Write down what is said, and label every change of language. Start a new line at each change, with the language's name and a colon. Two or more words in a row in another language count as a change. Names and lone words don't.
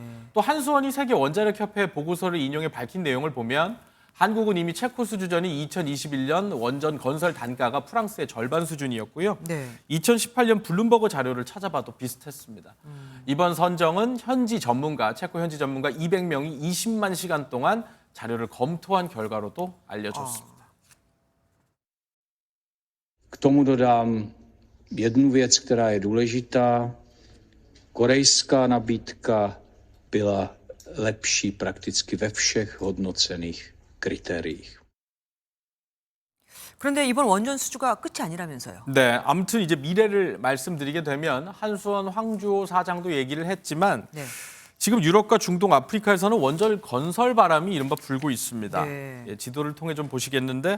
Korean: 또 한수원이 세계 원자력협회 보고서를 인용해 밝힌 내용을 보면 한국은 이미 체코 수주전이 2021년 원전 건설 단가가 프랑스의 절반 수준이었고요. 네. 2018년 블룸버그 자료를 찾아봐도 비슷했습니다. 이번 선정은 현지 전문가, 체코 현지 전문가 200명이 20만 시간 동안 자료를 검토한 결과로도 알려졌습니다.
Czech: K tomu dodám jednu věc, která je důležitá. Korejská nabídka byla lepší prakticky ve všech hodnocených kritériích.
Korean: 그런데 이번 원전 수주가 끝이 아니라면서요. 네, 아무튼 이제 미래를 말씀드리게 되면 한수원 황주호 사장도 얘기를 했지만 네. 지금 유럽과 중동, 아프리카에서는 원전 건설 바람이 이른바 불고 있습니다. 네. 예, 지도를 통해 좀 보시겠는데